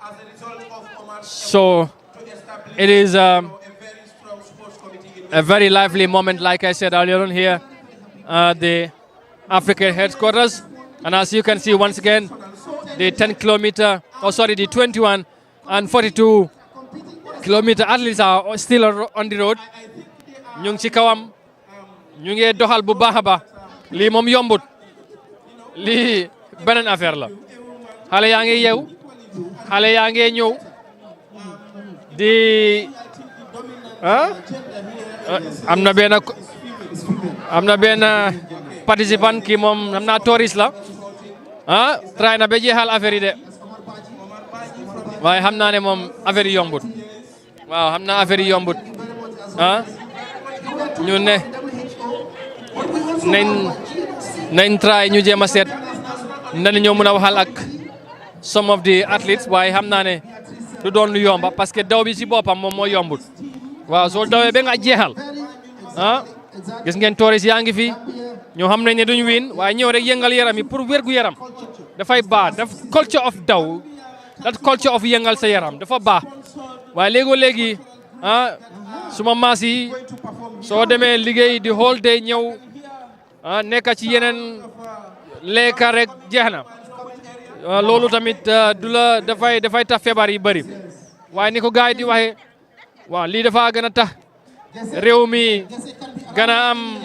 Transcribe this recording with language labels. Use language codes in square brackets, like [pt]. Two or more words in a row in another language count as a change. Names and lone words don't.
[en] So it is a very lively moment, like I said earlier on here, the African headquarters. And as you can see once again, the 10 kilometer, the 21 and 42 kilometer athletes are still on the road. [wo] Ñu ngi ci kawam ñu ngi doxal bu baax a baax lii moom yombut lii beneen affaire la xale yaa ngi yeew xale yaa ngi ñëw di am na benn participant ki moom am naa touriste la try na ba jeexal affaire yi de waaye xam naa ne moom affaire yi yombut waaw xam naa affaire yi yombut ñu ne nañ try ñu jéem a seet nan ñoo mën a waxal ak [en] some of the athletes [wo] waaye xam naa ne du doon lu yomba [fr] parce que [wo] daw bi si boppam moom moo yombut waaw soo dawee ba nga jeexal gis ngeen touriste yaa ngi fi ñoo xam nañ ne duñ win waaye ñëw rek yëngal yaram yi pour wérgu yaram dafay baax daf [en] culture of [wo] daw [en] that culture of [wo] yëngal sa yaram dafa baax waaye léegi suma maas yi soo demee liggéey di [en] whole day [wo] ñëw nekk ci yeneen lekka rek jeex na loolu tamit du la dafay tax feebar yi bëri waaye ni ko gars yi di waxee waaw lii dafa gën a tax réew mi gën a am